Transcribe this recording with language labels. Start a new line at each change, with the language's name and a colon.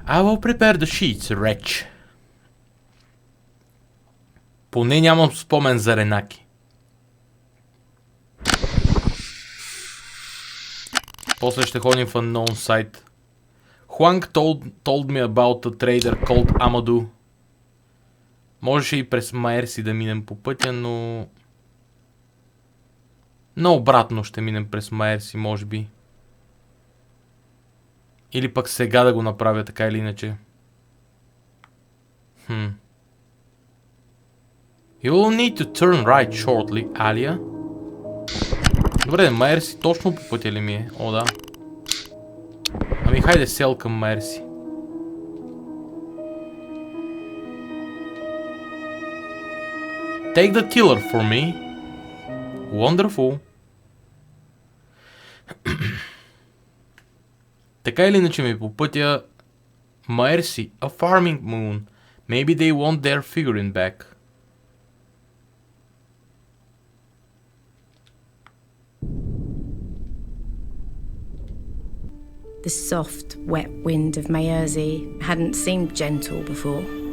English: I will prepare the sheets, wretch.
Bulgarian: Поне нямам спомен за Ренаки. После ще ходим в
English: unknown site. Huang told me about a trader called Amadou.
Bulgarian: Можеше и през Маерси да минем по пътя, но обратно ще минем през Маерси, може би. Или пък сега да го направя, така или иначе.
English: You will need to turn right shortly, Alia.
Bulgarian: Добре, Маерси точно по пътя ли ми е? О, да. Ами хайде сел към Маерси.
English: Take the tiller for me. Wonderful.
Bulgarian: Така или иначе ми по пътя Маерси,
English: a farming moon. Maybe they want their figurine back. The soft, wet wind of Maersi hadn't seemed gentle before.